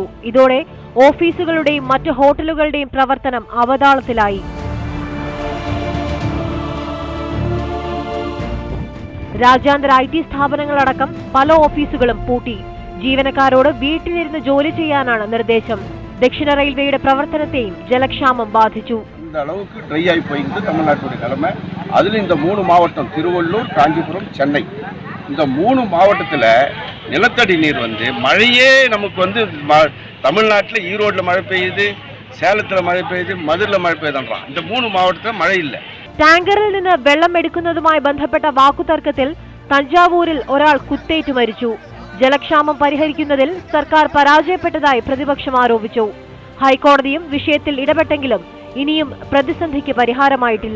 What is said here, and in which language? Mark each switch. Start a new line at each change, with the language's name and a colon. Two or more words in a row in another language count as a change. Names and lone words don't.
Malayalam: ഇതോടെ ഓഫീസുകളുടെയും മറ്റ് ഹോട്ടലുകളുടെയും പ്രവർത്തനം അവതാളത്തിലായി. രാജ്യാന്തര IT സ്ഥാപനങ്ങളടക്കം പല ഓഫീസുകളും പൂട്ടി. ജീവനക്കാരോട് വീട്ടിലിരുന്ന് ജോലി ചെയ്യാനാണ് നിർദ്ദേശം. ദക്ഷിണ റെയിൽവേയുടെ പ്രവർത്തനത്തെയും ജലക്ഷാമം ബാധിച്ചു.
Tamil: இந்த அளவுக்கு ட்ரை ஆகி போயிருந்து தமிழ்நாட்டுடைய நிலைமை. அதில் இந்த 3 மாவட்டம் திருவள்ளூர், காஞ்சிபுரம், சென்னை, இந்த 3 மாவட்டத்தில் நிலத்தடி நீர் மழையே நமக்கு தமிழ்நாட்டில் ஈரோட்டில் மழை பெய்யுது, சேலத்தில் மழை பெய்யுது, மதுரையில் மழை பெய்யுதுன்றான். இந்த 3 மாவட்டத்தில் மழை இல்லை.
Malayalam: ടാങ്കറിൽ നിന്ന് വെള്ളം എടുക്കുന്നതുമായി ബന്ധപ്പെട്ട വാക്കുതർക്കത്തിൽ തഞ്ചാവൂരിൽ ഒരാൾ കുത്തേറ്റു മരിച്ചു. ജലക്ഷാമം പരിഹരിക്കുന്നതിൽ സർക്കാർ പരാജയപ്പെട്ടതായി പ്രതിപക്ഷം ആരോപിച്ചു. ഹൈക്കോടതിയും വിഷയത്തിൽ ഇടപെട്ടെങ്കിലും ഇനിയും പ്രതിസന്ധിക്ക് പരിഹാരമായിട്ടില്ല.